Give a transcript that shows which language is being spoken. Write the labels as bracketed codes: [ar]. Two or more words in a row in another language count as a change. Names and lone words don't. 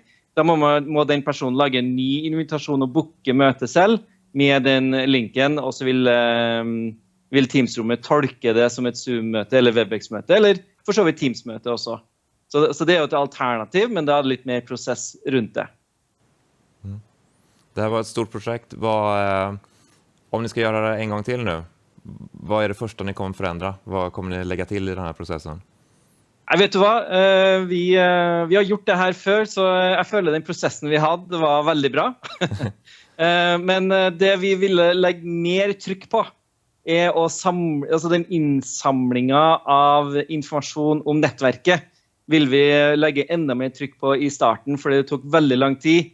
[no] Da må den personen lage en ny invitasjon og booke møte selv med den linken, og så vil Teams-rommet tolke det som et Zoom-møte eller WebEx-møte, eller for så vidt Teams-møte også. Så det jo et alternativ, men det hadde litt mer prosess rundt det. [sv] Det här var ett stort projekt. Om ni ska göra det en gång till nu, vad det första ni kommer förändra? Vad kommer ni lägga till i den här processen? [no] Jeg vet du hva, vi har gjort det her før, så jeg føler den prosessen vi hadde var veldig bra. Men det vi ville legge mer trykk på å samle, altså den innsamlingen av informasjon om nettverket vil vi legge enda mer trykk på i starten, fordi det tok veldig lang tid.